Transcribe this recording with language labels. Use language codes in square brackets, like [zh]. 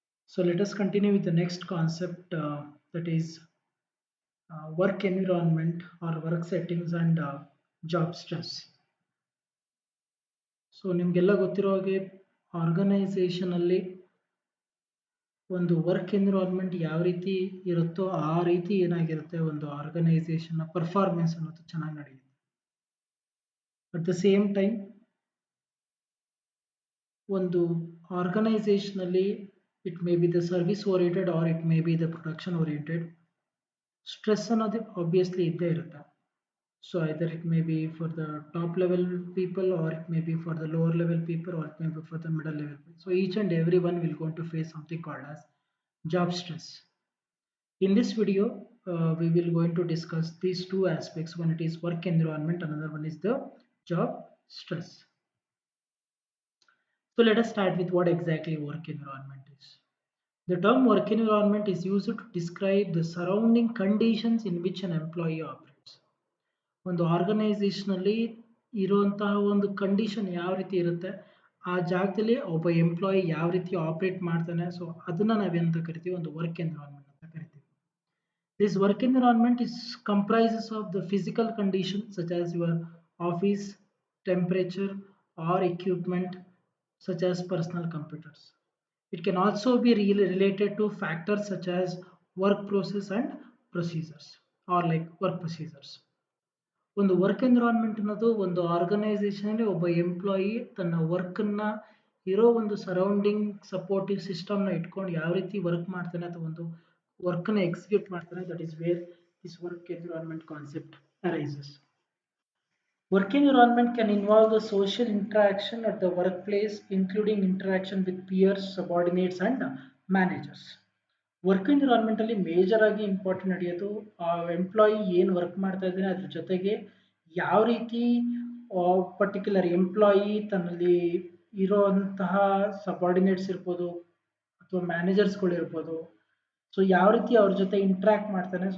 [en] So let us continue with the next concept, that is work environment or work settings and job stress. [kn] So ನಿಮಗೆಲ್ಲ ಗೊತ್ತಿರೋ ಹಾಗೆ organisation ಅಲ್ಲಿ ಒಂದು work environment ಯಾವ ರೀತಿ ಇರುತ್ತೋ ಆ ರೀತಿ ಏನಾಗಿರುತ್ತೆ ಒಂದು ಆರ್ಗನೈಸೇಷನ್ ಪರ್ಫಾರ್ಮೆನ್ಸ್ ಅನ್ನೋದು ಚೆನ್ನಾಗಿ ನಡೆಯುತ್ತೆ. [en] at the same time [kn] ಒಂದು ಆರ್ಗನೈಸೇಷನ್ ಅಲ್ಲಿ [en] it may be the service oriented or it may be the production oriented, [kn] stress ಅನ್ನೋದು ಆಬ್ವಿಯಸ್ಲಿ ಇದ್ದೇ ಇರುತ್ತೆ. [en] So either it may be for the top level people, or it may be for the lower level people, or it may be for the middle level people. So each and everyone will going to face something called as job stress. In this video, we will going to discuss these two aspects. One it is work environment, another one is the job stress. So let us start with what exactly work environment is. The term work environment is used to describe the surrounding conditions in which an employee operates. [kn] ಒಂದು organisation ಅಲ್ಲಿ ಇರುವಂತಹ ಒಂದು condition ಯಾವ ರೀತಿ ಇರುತ್ತೆ, ಆ ಜಾಗದಲ್ಲಿ ಒಬ್ಬ ಎಂಪ್ಲಾಯಿ ಯಾವ ರೀತಿ ಆಪರೇಟ್ ಮಾಡ್ತಾನೆ, ಸೊ ಅದನ್ನ ನಾವೇನಂತ ಕರಿತೀವಿ, ಒಂದು ವರ್ಕ್ ಎನ್ವಿರಾನ್ಮೆಂಟ್ ಅಂತ ಕರಿತೀವಿ. [en] This work environment is comprises of the physical condition such as your office temperature or equipment such as personal computers. It can also be really related to factors such as work process and procedures, or like work procedures. [kn] ಒಂದು work environment ಅನ್ನೋದು ಒಂದು organisation ಅಲ್ಲಿ ಒಬ್ಬ employee ತನ್ನ work ಅನ್ನ ಇರೋ ಒಂದು surrounding supportive system ನ ಇಟ್ಕೊಂಡು ಯಾವ ರೀತಿ ವರ್ಕ್ ಮಾಡ್ತಾನೆ ಅಥವಾ ಒಂದು ವರ್ಕ್ ನ ಎಕ್ಸಿಕ್ಯೂಟ್ ಮಾಡ್ತಾನೆ, [en] That is where this work environment concept arises. Work environment can involve the social interaction at the workplace, including interaction with peers, subordinates, and managers. [kn] Work environment ಅಲ್ಲಿ ಮೇಜರ್ ಆಗಿ important ನಡೆಯೋದು ಆ employee ಏನು work ಮಾಡ್ತಾ ಇದ್ದಾನೆ ಅದ್ರ ಜೊತೆಗೆ ಯಾವ ರೀತಿ ಪರ್ಟಿಕ್ಯುಲರ್ ಎಂಪ್ಲಾಯಿ ತನ್ನಲ್ಲಿ ಇರೋಂತಹ ಸಬಾರ್ಡಿನೇಟ್ಸ್ ಇರ್ಬೋದು ಅಥವಾ ಮ್ಯಾನೇಜರ್ಸ್ಗಳು ಇರ್ಬೋದು, ಸೊ ಯಾವ ರೀತಿ ಅವ್ರ ಜೊತೆ ಇಂಟ್ರಾಕ್ಟ್ ಮಾಡ್ತಾನೆ.